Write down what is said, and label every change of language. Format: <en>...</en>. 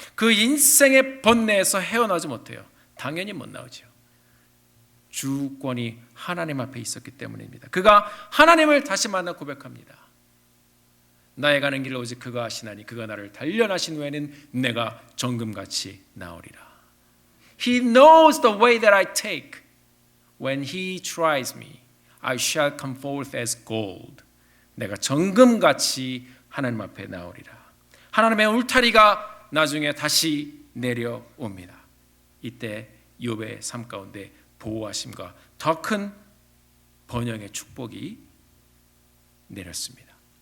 <ko>그 인생의 번뇌에서 헤어나오지 못해요. 당연히 못 나오죠. 주권이 하나님 앞에 있었기 때문입니다. 그가 하나님을 다시 만나 고백합니다. 나의 가는 길을 오직 그가 아시나니 그가 나를 단련하신 후에는 내가 정금같이 나오리라.</ko> <en>He knows the way that I take. When he tries me, I shall come forth as gold.</en> <ko>내가 정금같이 하나님 앞에 나오리라. 하나님의 울타리가 나중에 다시 내려옵니다. 이때 욥의 삶 가운데 보호하심과 더 큰 번영의 축복이 내렸습니다.</ko>